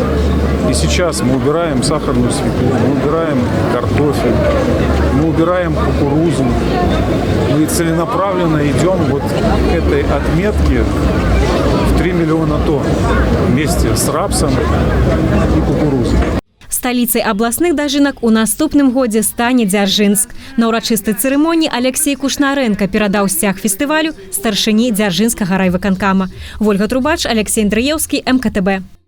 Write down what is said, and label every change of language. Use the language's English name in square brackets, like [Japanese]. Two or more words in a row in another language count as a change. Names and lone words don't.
[Russian] И сейчас мы убираем сахарную свеклу, мы убираем картофель, мы убираем кукурузу. Мы целенаправленно идем вот к этой отметке в 3 миллиона тонн вместе с рапсом и кукурузой. [Belarusian] Сталіцай абласных дажынак у наступным годзе стане Дзяржынск. На ўрачыстай цырымоніі Алексей Кушнаренко перадаў сцяг фестывалю старшыні Дзяржынскага райвыканкама. Вольга Трубач, Алексей Андрыеўскі, МКТБ.